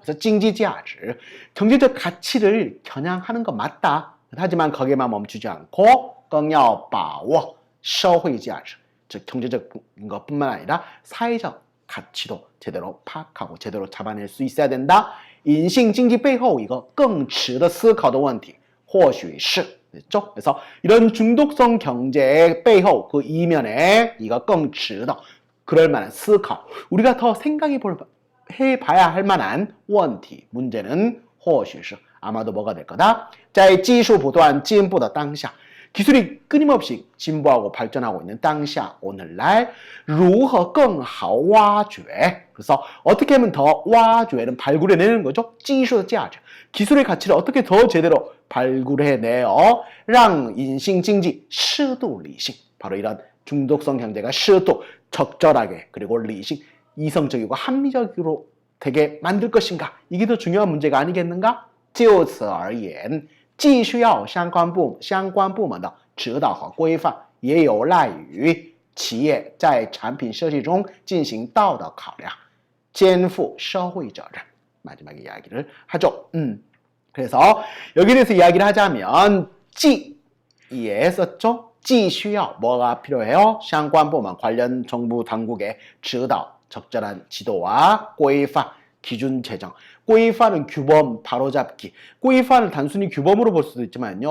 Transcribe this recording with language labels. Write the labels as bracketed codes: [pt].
[ko] 그래서 经济价值, 경제적 가치를 겨냥하는 건 맞다. 하지만 거기에만 멈추지 않고 更要把握社会价值, 즉 경제적인 것뿐만 아니라 사회적 가치도 제대로 파악하고 제대로 잡아낼 수 있어야 된다. [zh] 隐性经济背后一个更值得思考的问题或许是 [ko] 됐죠? 그래서 이런 중독성 경제의 背后 그 이면에 이거 更值得 그럴 만한 思考 우리가 더 해봐야 할 만한 问题 문제는 或许是 아마도 뭐가 될 거다? [zh] 在技术不断进步的当下 [ko] 기술이 끊임없이 진보하고 발전하고 있는 당시 오늘날 如何更好挖掘 그래서 어떻게 하면 더 挖掘는 발굴해내는 거죠. 技术的价值 기술의 가치를 어떻게 더 제대로 발굴해내어 [zh] 让隐性经济适度理性 [ko] 바로 이런 중독성 경제가 适度 적절하게 그리고 리싱 이성적이고 합리적으로 되게 만들 것인가 이게 더 중요한 문제가 아니겠는가? [zh] 就此而言既需要相关部门的指导和规范也有赖于企业在产品设计中进行道德考量肩负社会责任 [ko] 마지막 이야기를 하죠. 그래서 여기에 대해서 이야기를 하자면 既에 썼죠. 既需要 뭐가 필요해요? 相关部门 관련 정부 당국의 指导 적절한 지도와 规范 기준 제정. 规范은 규범, 바로잡기. 规范을 단순히 규범으로 볼 수도 있지만요.